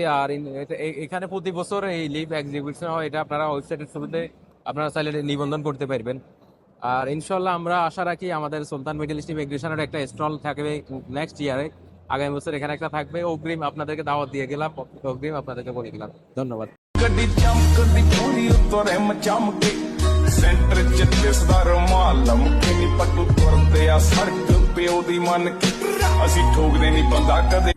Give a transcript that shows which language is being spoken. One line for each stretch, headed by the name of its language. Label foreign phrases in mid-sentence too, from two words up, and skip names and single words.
Bangla: আর এখানে প্রতি বছর এই
English: live exhibition
Bangla: হয়। এটা আপনারা ওয়েবসাইটের থ্রুতে আপনারা চাইলে নিবন্ধন করতে পারবেন। আর ইনশাল্লাহ আমরা আশা রাখি আমাদের সুলতান মিডল ইস্ট ইমিগ্রেশনের একটা স্টল থাকবে
English: next year,
Bangla: আগামী বছর এখানে একটা থাকবে। অগ্রিম আপনাদেরকে দাওয়াত দিয়ে গেলাম, অগ্রিম আপনাদেরকে বলে গেলাম। ধন্যবাদ।
Punjabi: ਗੱਡੀ ਚਮਕਦੀ ਪੂਰੀ ਉੱਤੋਂ ਰਿਮ ਚਮਕੇ ਸੈਂਟਰ ਚ ਦਿਸਦਾ ਰੁਮਾਲ ਲਮਕੇ ਨੀ ਪੱਟੂ ਤੁਰਦੇ ਆ ਸੜਕ ਪਿਓ ਦੀ ਮੰਨ ਕੇ ਅਸੀਂ ਠੋਕਦੇ ਨਹੀਂ ਬੰਦਾ ਕਦੇ।